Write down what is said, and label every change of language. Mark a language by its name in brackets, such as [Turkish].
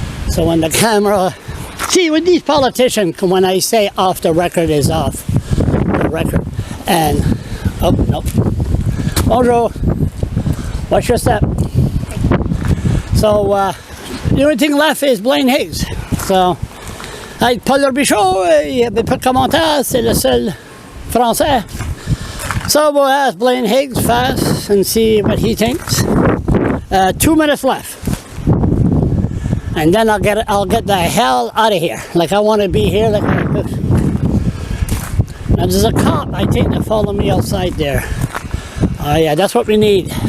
[English] So when the camera, see, with these politicians, when I say off the record is off the record, and oh no, bonjour, what's your step? So the only thing left is Blaine Higgs. So. [French] Hey, Paul Robichaud, il n'y avait pas de commentaires, c'est le seul français. [English] So we'll ask Blaine Higgs fast and see what he thinks. 2 minutes left. And then I'll get the hell out of here. Like I want to be here. Like now there's a cop, I think, that followed me outside there. yeah, that's what we need.